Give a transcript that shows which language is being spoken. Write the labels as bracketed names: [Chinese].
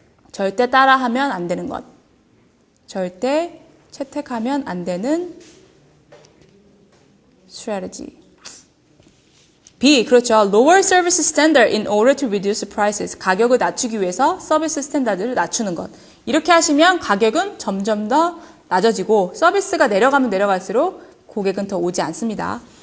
[Korean] 절대 따라하면 안 되는 것. 절대 채택하면 안 되는 strategy. B, 그렇죠. [English] Lower service standard in order to reduce prices. [Korean] 가격을 낮추기 위해서 서비스 스탠다드를 낮추는 것. 이렇게 하시면 가격은 점점 더 낮아지고 서비스가 내려가면 내려갈수록 고객은 더 오지 않습니다.